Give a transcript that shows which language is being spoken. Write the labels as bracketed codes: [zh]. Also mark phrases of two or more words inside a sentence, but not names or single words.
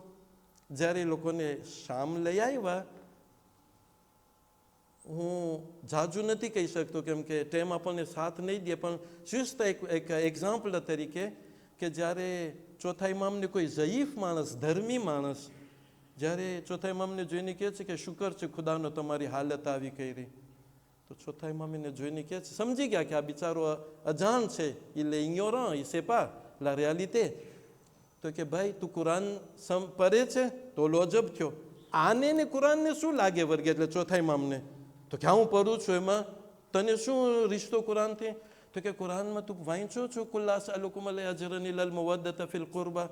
[gu] જ્યારે એ લોકોને શામ લઈ આવ્યા, હું જાજુ નથી કહી શકતો કેમ કે ટેમ આપણને સાથ નહીં દે, પણ juste એક એક્ઝામ્પલ તરીકે કે જ્યારે ચોથા ઇમામને કોઈ ઝયીફ માણસ, ધર્મી માણસ, જ્યારે ચોથા ઇમામને જોઈને કહે છે કે શુકર છે ખુદાનો તમારી હાલત આવી કરી, તો ચોથા ઇમામ એને જોઈને કહે છે, સમજી ગયા કે આ બિચારો અજાણ છે, [fr] il est ignorant, il sait pas la réalité. [gu] તો કે ભાઈ તું કુરાન પડે છે? તો લોજબ થયો, આને ને કુરાનને શું લાગે વર્ગે? એટલે ચોથા ઇમામને તો કે હું પડું છું, એમાં તને શું રિશ્તો કુરાનથી? તો કે કુરાનમાં તું વાંચો છો [ar] قل لا أسألكم عليه أجرا إلا المودة في القربى?